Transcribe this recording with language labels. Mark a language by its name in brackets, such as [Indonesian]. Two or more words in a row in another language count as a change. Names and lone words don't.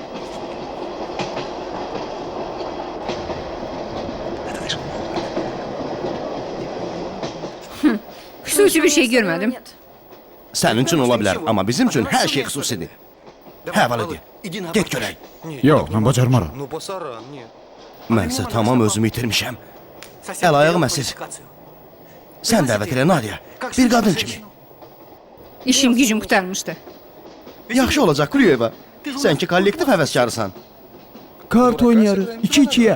[Azerbaijani] Xüsusi bir şey görmədim. Sənin üçün ola bilər, amma bizim üçün hər şey xüsusidir. Hə, Valodya, get görək. Yox, mən bacarmaram. [Russian] Ну, Басара, нет. [Azerbaijani] Mənsə tamam özümü itirmişəm. Əl ayağım əsir. Sən dəvət elə Nadia, bir qadın kimi. İşim gücüm qurtarmışdı. Yaxşı olacaq Klyoyeva. Sən ki kollektiv həvəskarısan. Kart oynayarıq. 2-2-yə.